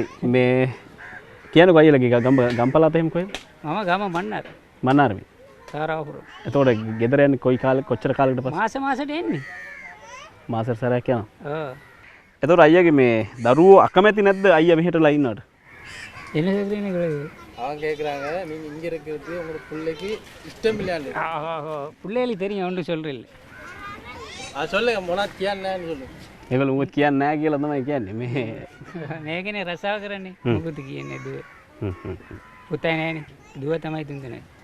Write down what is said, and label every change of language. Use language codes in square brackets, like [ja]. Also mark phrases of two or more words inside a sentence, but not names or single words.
[si] මේ කියන්නකෝ අයියලගේ ගම්පලාත එහෙම කොහෙද? මම ගම මන්නාර. මන්නාරමේ. තාරාපුර. එතකොට ගෙදර යන්නේ කොයි කාලෙ කොච්චර කාලයකට පස්සේ? මාසෙට එන්නේ. මාසෙට සැරයක් යනවා. ඔව්. එතකොට අයියාගේ මේ දරුවෝ අකමැති නැද්ද අයියා මෙහෙටලා ඉන්නවට? [ta] என்ன சொல்றீங்க அவங்க கேட்குறாங்க நீங்கள் இங்கே இருக்கிறது உங்களோட பிள்ளைக்கு இஷ்டம் இல்லையாண்டு பிள்ளைகளுக்கு தெரியும் ஒன்று சொல்கிறேன் அது சொல்லுங்க [si] මොනවද කියන්නේ [ta] சொல்லுங்க [si] ඒගොල්ලෝ උඹ කියන්නේ නැහැ කියලා තමයි කියන්නේ මේ මේකනේ රසාව කරන්නේ මොකද කියන්නේ දුව පුතයි නෑනේ දුව තමයි තුන්දෙනා